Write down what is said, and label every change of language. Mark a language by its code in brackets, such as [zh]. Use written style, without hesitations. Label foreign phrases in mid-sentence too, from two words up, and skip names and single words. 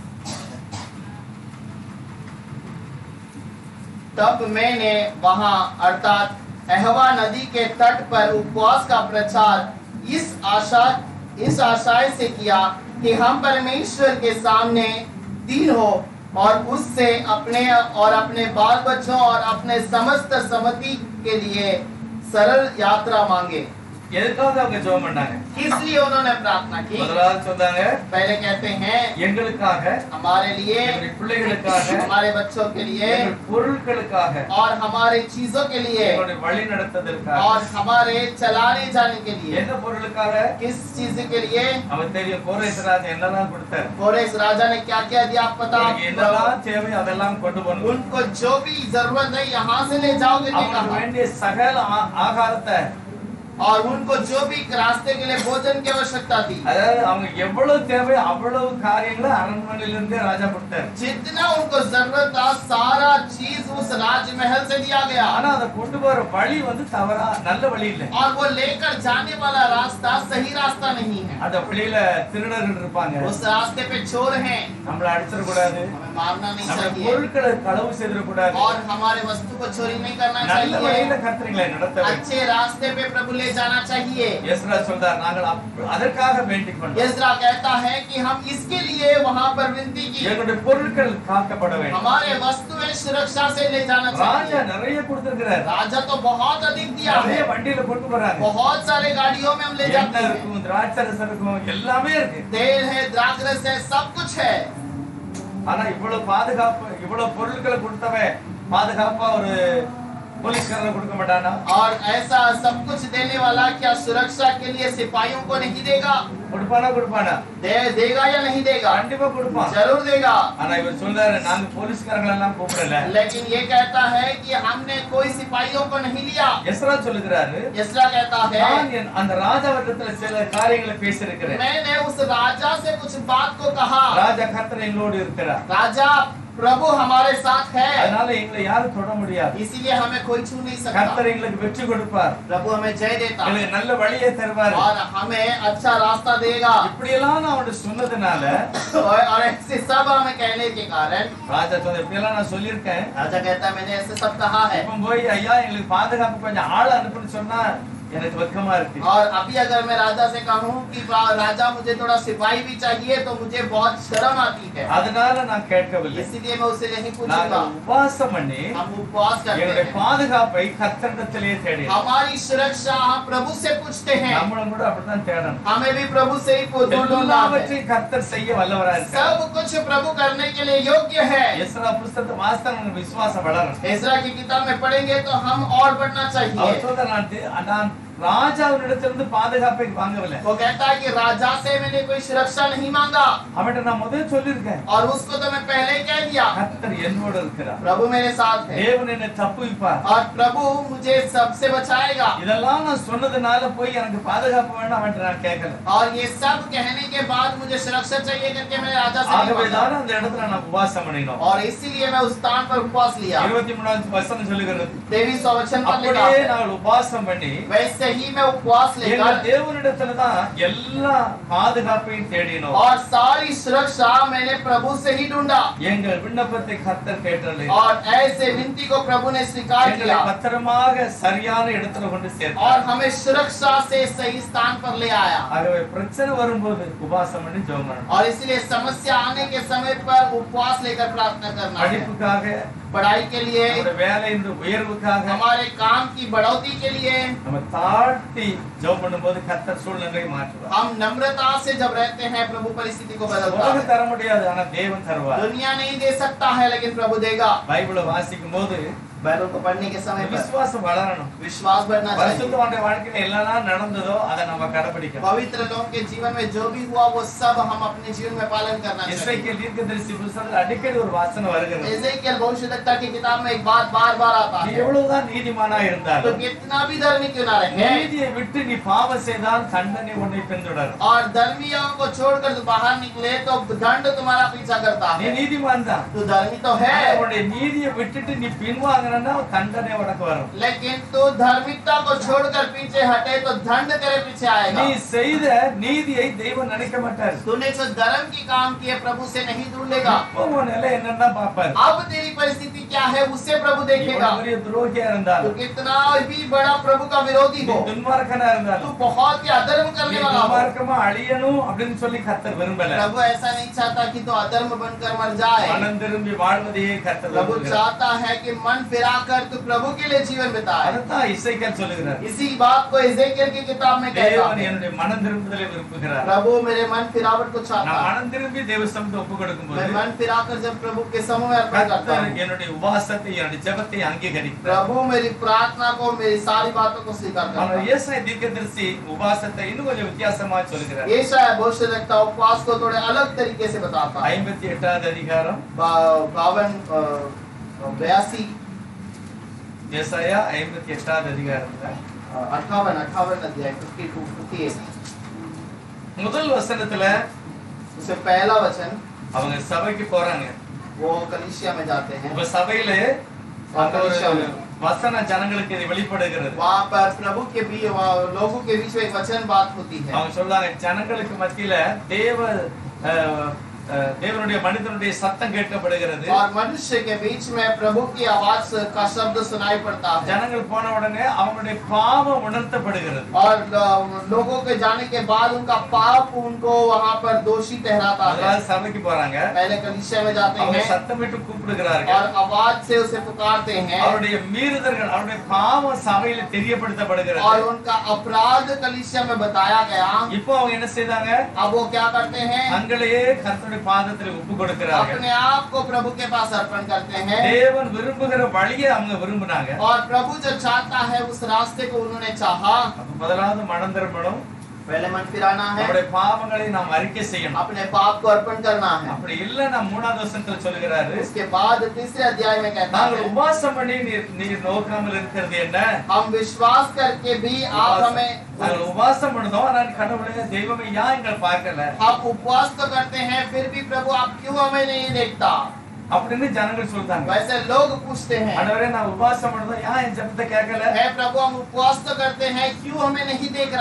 [hi] तब मैंने वहां अर्थात अहवा नदी के तट पर उपवास का प्रचार इस आशय से किया कि हम परमेश्वर के सामने दीन हो और उससे अपने और अपने बाल बच्चों और अपने समस्त सम्मति के लिए सरल यात्रा मांगे। [ta] எதுக்காக அவங்க ஜெபம் பண்ணாங்க [hi] इसलिए उन्होंने प्रार्थना की। [ta] முதலாவது சொன்னாங்க [hi] पहले कहते हैं [ta] எங்களுக்காக [hi] हमारे लिए, [ta] எங்களுடைய பிள்ளைகளுக்காக [hi] हमारे बच्चों के लिए [ta] எங்கள் பொருட்களுக்காக [hi] और हमारे चीजों के लिए [ta] எங்களுடைய வழி நடத்துவதற்காக [hi] और हमारे चलाने जाने के लिए। [ta] என்ன பொருளுக்காக [hi] किस चीज के लिए? [ta] அவன் தெரியும் கோரேஸ் ராஜா என்னெல்லாம் கொடுத்தார் [hi] कोरेस राजा ने क्या क्या दिया आप पता? [ta] அவங்களுக்கு என்னெல்லாம் தேவை அதெல்லாம் கொண்டு போகணும் [hi] उनको जो भी जरूरत है यहाँ से ले जाओगे [ta] அவங்களுக்கு [hi] कहा [ta] வேண்டிய சகல ஆகாரத்தை [hi] और उनको जो भी रास्ते के लिए भोजन की आवश्यकता थी, [ta] அதாவது அவங்க எவ்வளவு தேவை அவ்வளவு காரியங்களை அரண்மனையில இருந்தே ராஜா கொடுத்தார் [hi] जितना उनको जरूरत था सारा चीज उस राजमहल से दिया गया। [ta] ஆனா அதை கொண்டு போற வழி வந்து தவறா நல்ல வழி இல்லை [hi] और वो लेकर जाने वाला रास्ता सही रास्ता नहीं है। [ta] அந்த வழியில திருடர்கள் இருப்பாங்க [hi] उस रास्ते पे चोर हैं, [ta] நம்மள அடிச்சிட கூடாது [hi] हमें मारना नहीं [ta] நம்ம [hi] चाहिए [ta] பொருட்களை களவு செய்திட கூடாது [hi] और हमारे वस्तु को चोरी नहीं करना [ta] நல்ல வழியில [hi] चाहिए। [ta] கர்த்தர்களை நடத்த வேண்டும் [hi] अच्छे रास्ते पे प्रभु ले जाना चाहिए। [ta] எஸ்ரா சொல்றார் நாங்கள் அதற்காக வேண்டிக் கொண்டோம் [hi] यज्रा कहता है कि हम इसके लिए वहां पर विनती की, [ta] எங்களுடைய பொருட்கள் காக்கப்பட வேண்டும் [hi] हमारे वस्तुएं सुरक्षा से ले जाना [ta] ராஜா [hi] चाहिए। [ta] நிறைய கொடுத்திருக்கிறார் [hi] राजा तो बहुत अधिक दिया [ta] நிறைய [hi] है, [ta] வண்டியில கொண்டு போறாங்க [hi] बहुत सारे गाड़ियों में हम ले जाते [ta] எண்ணெய் [hi] हैं, [ta] இருக்கும் திராட்சரசம் இருக்கும் எல்லாமே இருக்கு [hi] तेल है, द्राक्षरस है, सब कुछ है। [ta] ஆனா இவ்வளவு பாதுகாப்பு இவ்வளவு பொருட்களை கொடுத்தவன் பாதுகாப்பா ஒரு போலீஸ்காரனை கொடுக்க மாட்டானா [hi] और ऐसा सब कुछ देने वाला क्या सुरक्षा के लिए सिपाहियों को नहीं देगा? [ta] கொடுப்பானா [hi] देगा या नहीं देगा? [ta] கண்டிப்பா கொடுப்பான் [hi] जरूर देगा। [ta] ஆனா இவர் சொல்றாரு நாங்க போலீஸ்காரங்களை எல்லாம் கூப்பிடல [hi] लेकिन ये कहता है कि हमने कोई सिपाहियों को नहीं लिया। [ta] எஸ்ரா சொல்லுகிறாரு [hi] यस्रा कहता है [ta] நான் அந்த ராஜாவிடத்துல சில காரியங்களை பேசியிருக்கிறேன் [hi] मैंने उस राजा से कुछ बात को कहा। [ta] ராஜா கர்த்தர் எங்களோடு இருக்கிறார் [hi] राजा प्रभु हमारे साथ है, [ta] அதனால எங்களை யாரும் தொட முடியாது. [hi] इसीलिए हमें कोई छू नहीं सकता। [ta] கர்த்தர் எங்களுக்கு வெற்றி கொடுப்பார், [hi] प्रभु हमें जय देता [ta] எங்களுக்கு நல்ல வழியை தருவார். [hi] और हमें अच्छा रास्ता देगा। [ta] இப்படி எல்லாம் நான் அவனுக்கு சொன்னதுனால [hi] और ऐसे सब हमें कहने के कारण [ta] ராஜா சொன்ன இப்படி எல்லாம் நான் சொல்லியிருக்கேன். [hi] राजा कहता है मैंने ऐसे सब कहा है, [ta] இப்ப போய் ஐயா எங்களுக்கு பாதுகாப்பு கொஞ்சம் ஆள் அனுப்புன்னு சொன்னா எனக்கு வெக்கமா இருக்கு. [hi] और अभी अगर मैं राजा से कहूँ कि राजा मुझे थोड़ा सिपाही भी चाहिए तो मुझे बहुत शर्म आती है, [ta] அதனால நான் கேட்கவில்லை. [hi] इसीलिए मैं उससे नहीं [ta] நாங்க [hi] पूछूंगा। [ta] உபவாசம் பண்ணி [hi] हम उपवास करते [ta] என்னுடைய [hi] हैं, [ta] பாதுகாப்பை கர்த்தரிடத்திலே தேடி [hi] हमारी सुरक्षा हम प्रभु से पूछते हैं, [ta] நம்மளும் கூட அப்படித்தான் தேடணும். [hi] हमें भी प्रभु से ही ढूंढना है। [ta] எல்லாவற்றையும் கர்த்தர் செய்ய வல்லவரா இருக்கார். [hi] सब कुछ प्रभु करने के लिए योग्य है। [ta] எஸ்ரா புத்தகத்தை வாசித்தா நமக்கு விசுவாசம் வளரும். [hi] इस्रा की किताब में पढ़ेंगे तो हम और बढ़ना चाहिए। [ta] அவர் சொல்ற நான் ராஜாவினிடத்திலிருந்து பாதுகாப்பை வாங்கவில்லை. [hi] वो कहता है कि राजा से मैंने कोई सुरक्षा नहीं मांगा, [ta] அவன்கிட்ட நான் முதல்ல சொல்லியிருக்கேன், [hi] और उसको तो मैं पहले ही कह दिया [ta] கர்த்தர் என்னோட இருக்கிறார், [hi] प्रभु मेरे साथ है [ta] தேவன் என்னை தப்புவிப்பார். [hi] और प्रभु मुझे सबसे बचाएगा। [ta] இதெல்லாம் நான் சொன்னதுனால போய் எனக்கு பாதுகாப்பு வேணும் அவன்கிட்ட நான் கேட்கல. [hi] और ये सब कहने के बाद मुझे सुरक्षा चाहिए करके मैंने राजा से नहीं [ta] ஆகவே [hi] मांगा, [ta] தான் அந்த இடத்துல நான் உபவாசம் பண்ணினோம். [hi] और इसीलिए मैं उस स्थान पर उपवास लिया। [ta] 23வது வசனம் சொல்லுகிறது, [hi] 23वां वचन पर लिखा [ta] அப்படியே [hi] है, [ta] நான் உபவாசம் பண்ணி [hi] वैसे ही मैं उपवास [ta] எங்கள் [hi] लेकर [ta] தேவனிடத்துல தான் எல்லா பாதுகாப்பையும் தேடினோம். [hi] और सारी सुरक्षा मैंने प्रभु से ही ढूंढा, [ta] எங்கள் விண்ணப்பத்தை கர்த்தர் கேட்டருளி [hi] और ऐसे विनती को प्रभु ने स्वीकार [ta] எங்களை [hi] किया [ta] பத்திரமாக சரியான இடத்துல கொண்டு [hi] और [ta] சேர்த்தார். [hi] हमें सुरक्षा से सही स्थान पर ले आया। [ta] ஆகவே பிரச்சனை வரும்போது உபவாசம் பண்ணி ஜெபம் பண்ணணும். [hi] और इसलिए समस्या आने के समय पर उपवास लेकर प्रार्थना करना है, [ta] படிப்புக்காக, [hi] पढ़ाई के लिए, [ta] நம்முடைய வேலையின் உயர்வுக்காக [hi] हमारे काम की बढ़ोतरी के लिए। [ta] நம்ம தாழ்த்தி ஜெபம் பண்ணும்போது கர்த்தர் சூழ்நிலையை மாற்றுவார். [hi] हम नम्रता से जब रहते हैं प्रभु परिस्थिति को बदलता [ta] உலகம் [hi] है। [ta] தர முடியாது, ஆனா தேவன் தருவார். [hi] दुनिया नहीं दे सकता है लेकिन प्रभु देगा। [ta] பைபிளை வாசிக்கும் போது [hi] बाइबल को पढ़ने के समय पर [ta] விசுவாசம் வளரணும். [hi] विश्वास बढ़ना चाहिए। [ta] பரிசுத்தவானுடைய வாழ்க்கையில எல்லாம் நடந்ததோ அதை நம்ம கடைபிடிக்கணும். [hi] पवित्र लोगों के जीवन में जो भी हुआ वो सब हम अपने जीवन में पालन करना चाहिए। [ta] எசேக்கியேல் தீர்க்கதரிசி புத்தகத்துல அடிக்கடி ஒரு வாசனம் வருகிறது, [hi] एजेकियल भविष्यद्वक्ता की किताब में एक बात बार-बार आता [ta] நீ [hi] है, [ta] எவ்வளவுதான் நீதிமானா [hi] तो [ta] இருந்தாலும் [hi] कितना भी धर्मी क्यों ना रहे, [ta] நீதியை விட்டு நீ பாவம் செய்தால் தண்டனை உன்னை பின்தொடரும். [hi] और धर्मियों को छोड़कर तो बाहर निकले तो दंड तुम्हारा पीछा करता [ta] நீ [hi] है। [ta] நீதிமான் தான், [hi] तू धर्मी तो है, [ta] உன்னுடைய நீதியை விட்டுட்டு நீ பின்வாங்கினா தண்டனை உனக்கு வரும். [hi] लेकिन तू धार्मिकता को छोड़कर पीछे हटे तो दंड तेरे पीछे आएगा। [ta] நீ செய்த நீதியை தெய்வம் நினைக்க மாட்டார். [hi] तूने जो धर्म की काम किए प्रभु से नहीं ढूंढेगा। [ta] இப்போ உன் நிலை என்னன்னா பாப்பார். [hi] अब तेरी परिस्थिति क्या है उससे प्रभु [ta] நீ [hi] देखेगा। [ta] ஒரு பெரிய துரோகியா [hi] तू [ta] இருந்தாலும், [hi] कितना भी बड़ा प्रभु का विरोधी [ta] நீ [hi] हो, [ta] துன்மார்க்கனா [hi] तू [ta] இருந்தாலும், [hi] बहुत ही अधर्म [ta] நீ [hi] करने वाला हो, [ta] துன்மார்க்கமா அழியணும் அப்படின்னு சொல்லி கர்த்தர் விரும்பல. [hi] प्रभु ऐसा नहीं चाहता कि तू अधर्म बनकर मर जाए। [ta] மனம் திரும்பி வாழ்வதையே கர்த்தர் [hi] प्रभु [ta] விரும்புகிறார். [hi] चाहता है कि मन फिराकर तू प्रभु के लिए जीवन बिताए। [ta] அதுதான் இசைக்கேல் சொல்லுகிறார், [hi] इसी बात को एजेकियल की किताब में कहता [ta] தேவன் [hi] है, [ta] என்னுடைய மனம் திரும்புதலை விரும்புகிறார். [hi] प्रभु मेरे मन फिरावट को [ta] நான் [hi] चाहता है। [ta] மனம் திரும்பி தேவ சமூகத்தை ஒப்பு கொடுக்கும்போது [hi] मैं मन फिराकर जब प्रभु के समूह में अर्पण करता [ta] கர்த்தர் [hi] हूँ, [ta] என்னுடைய உபவாசத்தை என்னுடைய ஜெபத்தை அங்கீகரிக்கிறார். [hi] प्रभु मेरी प्रार्थना को मेरी सारी बातों को स्वीकार करता [ta] ஆனால் [hi] है। [ta] ஏசாயா தீர்க்கதரிசி உபவாசத்தை இன்னும் கொஞ்சம் வித்தியாசமா சொல்லுகிறார். [hi] ये शायद भविष्यद्वक्ता उपवास को थोड़े अलग तरीके से बताता है। [ta] 58வது அதிகாரம் [hi] 82 [ta] ஏசாயா 58வது அதிகாரத்துல [hi] 58 अध्याय 52 58 [ta] முதல் வசனத்துல [hi] उससे पहला वचन, [ta] அவங்க சபைக்கு போறாங்க. [hi] वो कलीसिया में जाते हैं। [ta] இப்ப சபையில அந்த ஒரு வசன ஜனங்களுக்கு இது வெளிப்படுகிறது. [hi] वहाँ पर प्रभु के बीच लोगों के बीच में एक वचन बात होती है। [ta] அவங்க சொல்றாங்க, ஜனங்களுக்கு மத்தியில தேவனுடைய மனிதனுடைய சத்தம் கேட்கப்படுகிறது. [hi] और मनुष्य के बीच में प्रभु की आवाज का शब्द सुनाई पड़ता है। [ta] ஜனங்கள் போன உடனே அவங்களுடைய பாவம் உணர்த்தப்படுகிறது. [hi] और लोगों के जाने के बाद उनका पाप उनको वहाँ पर दोषी ठहराता है। [ta] அதனால சபைக்கு போறாங்க, [hi] पहले कलीसिया में जाते [ta] அவங்க [hi] हैं [ta] சத்தமிட்டு கூப்பிடுகிறார்கள். [hi] और आवाज से उसे पुकारते हैं, [ta] அவருடைய மீறுதல்கள், அவருடைய பாவம் சபையில தெரியப்படுத்தப்படுகிறது. [hi] और उनका अपराध कलीसिया में बताया गया। [ta] இப்போ அவங்க என்ன செய்தாங்க, [hi] अब वो क्या करते हैं, [ta] தங்களையே கர்த்தருடைய பாதத்தில் ஒப்பு கொடுக்கிறார்கள். [hi] अपने आप को प्रभु के पास अर्पण करते हैं। [ta] தேவன் விரும்புகிற வழியை அவங்க விரும்பினாங்க. [hi] और प्रभु जो चाहता है उस रास्ते को उन्होंने चाहा। [ta] அப்ப முதலாவது மனம் திரும்பணும், [hi] पहले मन फिराना है, [ta] நம்முடைய பாவங்களை நாம் அறிக்கை செய்யணும். [hi] अपने पाप को अर्पण करना है। [ta] அப்படி இல்ல, நான் 3வது வசனத்துல சொல்லுகிறாரு, [hi] इसके बाद तीसरे अध्याय में कहता [ta] நாங்கள் [hi] है, [ta] உபவாசம் பண்ணி நீர் நோக்காமல் இருக்கிறது என்ன? [hi] हम विश्वास करके भी आप हमें, [ta] நாங்கள் உபவாசம் பண்ணதோம், ஆனால் கடவுளே தெய்வமே ஏன் எங்களை பார்க்கல? [hi] हम उपवास तो करते हैं फिर भी प्रभु आप क्यों हमें नहीं देखता? [ta] அப்படின்னு ஜனங்கள் சொல்றாங்க. [hi] वैसे लोग पूछते हैं, [ta] ஆண்டவரே நான் உபவாசம் பண்ணதா ஏன் என் ஜெபத்தை கேட்கல? [hi] हे प्रभु हम उपवास तो करते हैं, क्यों हमें नहीं देख रहा?